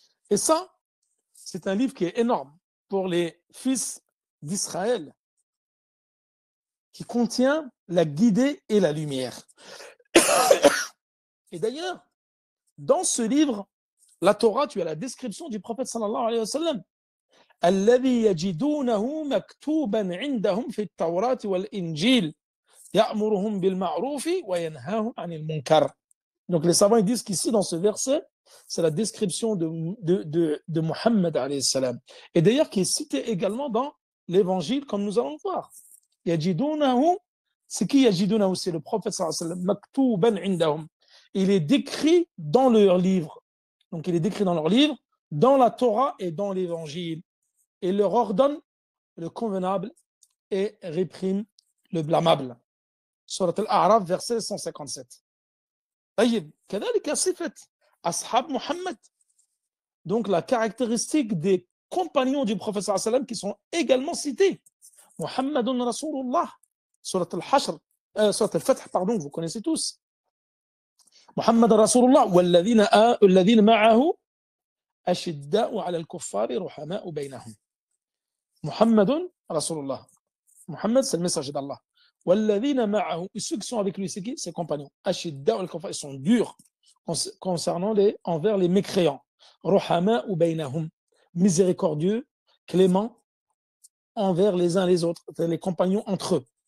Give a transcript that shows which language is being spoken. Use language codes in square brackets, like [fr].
[fr] Et ça, c'est un livre qui est énorme pour les fils d'Israël, qui contient la guidée et la lumière. Et d'ailleurs, dans ce livre, la Torah, tu as la description du prophète sallallahu alayhi wa sallam. [ar] الذي يجدونه مكتوبا عندهم في التوراة والإنجيل يأمرهم بالمعروف وينهاهم عن المنكر. [fr] Donc les savants disent qu'ici dans ce verset, c'est la description de Muhammad alayhi salam. Et d'ailleurs qui est cité également dans l'évangile comme nous allons voir. يجدونه, c'est qui يجدونه? C'est le prophète sallallahu alayhi wa sallam. [ar] مكتوبا عندهم. [fr] Il est décrit dans leur livre. Donc il est décrit dans leur livre, dans la Torah et dans l'évangile. Et leur ordonne le convenable et réprime le blâmable. [ar] Surat Al-A'raf, [fr] verset 157. [ar] طيب كذلك صفة أصحاب محمد. [fr] Donc la caractéristique des compagnons du prophète sallallahu alayhi wa sallam qui sont également cités. Muhammadun Rasulullah. Surat Al-Hashr, Surat Al-Fath, pardon, vous connaissez tous. [ar] محمد رسول الله والذين معه أشداء على الكفار رحماء بينهم. محمد رسول الله. [fr] Muhammad, c'est le messager d'Allah. [ar] والذين معه, [fr] et ceux qui sont avec lui, c'est qui? Ses compagnons. [ar] أشداء على الكفار, [fr] ils sont durs concernant envers les mécréants. [ar] رحماء بينهم, [fr] miséricordieux, clément envers les uns les autres, les compagnons entre eux.